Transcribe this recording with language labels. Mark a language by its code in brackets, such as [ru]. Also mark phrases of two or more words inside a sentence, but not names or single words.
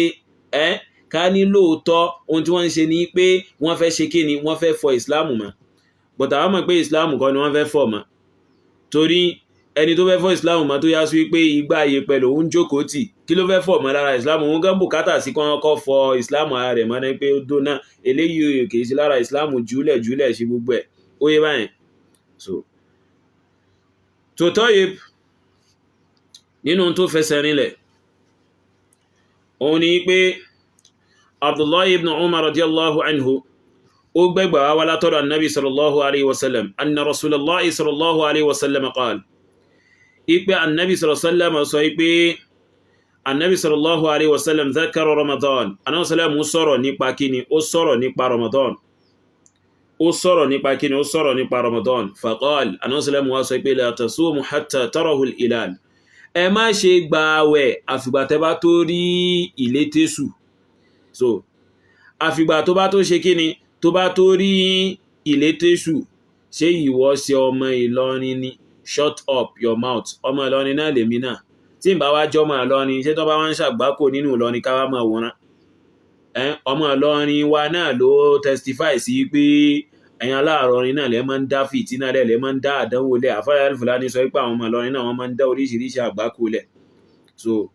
[yo] ká ní lóòótọ́ ohun tí wọ́n ń ṣe ní pé wọ́n fẹ́ ṣe kíni wọ́n fẹ́ fọ ìsìláàmù mọ́ but àwọn mọ̀ pé ìsìláàmù kọ́ ni wọ́n fẹ́ fọ̀ mọ́ torí ẹni tó fẹ́ fọ́ ìsìláàmù mọ́ tó yá sí wípé igbá ayé pẹ̀lú òun jókòó tì kí ló fẹ́ fọ̀ mọ́ lára ìsìláàmù òun gán bùkátà sí kọ́ kọ́ fọ ìsìláàmù ara rẹ̀ mọ́ ní pé ó dóná eléyìí kìí sí lára ìsìláàmù jùlẹ̀ ṣe gbogbo ẹ̀ ó yé báyìí so tó tọ́yẹ nínú tó fẹsẹ̀ rinlẹ̀ òun ni pé Abdullahi ibn Umar [ar] رضي الله عنه [yo] ó gbẹ́gbà wá látọ̀dọ̀ [ar] النبي صلى الله عليه وسلم أن رسول الله صلى الله عليه وسلم قال [yo] ipe [ar] النبي صلى الله عليه وسلم [yo] sọ ipe [ar] النبي صلى الله عليه وسلم ذكر رمضان النبي صلى الله [yo] ó sọ̀rọ̀ nípa kíni ó sọ̀rọ̀ nípa ramadan ó sọ̀rọ̀ nípa kíni ó sọ̀rọ̀ nípa ramadan [ar] فقال النبي صلى الله [yo] wá sọ ipe [ar] لا تصوموا حتى تراه الهلال [yo] ẹ má ṣe gbààwẹ̀ àfìgbà tẹ́ bá tó rí ìlétésù so àfìgbà tó bá tó ṣe kíni tó bá tó rí ìlétésù ṣé ìwọ ṣe ọmọ Ìlọrin ni [en] shut up your mouth [yo] ọmọ Ìlọrin náà lèmi náà tí n bá wá jọmọ Ìlọrin ṣé tó bá wá ń ṣàgbákò nínú Ìlọrin káwá máa wòran ọmọ Ìlọrin wa náà ló testify sí pé ẹ̀yin aláàrọ̀rin náà lẹ́ máa ń dá fìtínà lẹ́ máa ń dá àdánwò lẹ̀ àfáà Al-Fulani sọ pé àwọn ọmọ Ìlọrin náà wọ́n máa ń dá oríṣiríṣi àgbákò lẹ̀ so